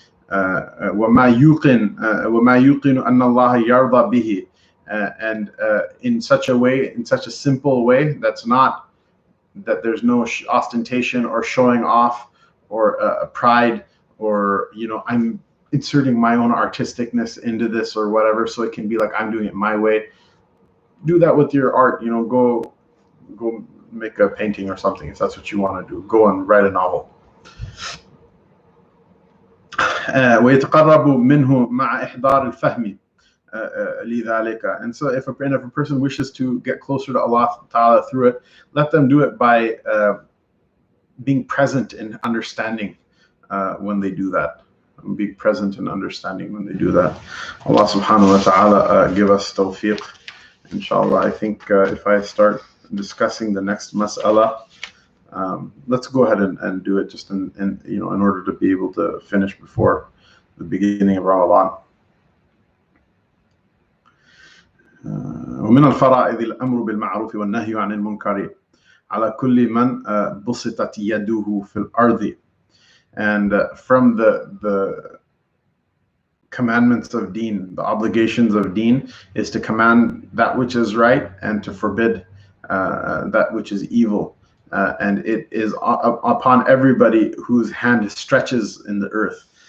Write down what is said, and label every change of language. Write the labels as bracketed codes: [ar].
[ar] وَمَا يُوقِنُ أَنَّ اللَّهَ يَرْضَى بِهِ, [en] and in such a simple way that there's no ostentation or showing off or pride, or I'm inserting my own artisticness into this or whatever, so it can be like I'm doing it my way. Do that with your art. Go make a painting or something if that's what you want to do. Go and write a novel. [ar] ويتقرب منه مع إحضار الفهم لذلك. [en] And so if a person wishes to get closer to Allah Ta'ala through it, let them do it by being present in understanding when they do that. Be present in understanding when they do that. Allah Subhanahu wa Ta'ala give us tawfiq. Inshallah, I think if I start discussing the next mas'ala, let's go ahead and do it just in order to be able to finish before the beginning of Ramadan. [ar] ومن الفرائض الأمر بالمعروف والنهي عن المنكر على كل من بسطت يده في الأرض. [en] And from the commandments of Deen, the obligations of Deen, is to command that which is right and to forbid that which is evil. And it is upon everybody whose hand stretches in the earth.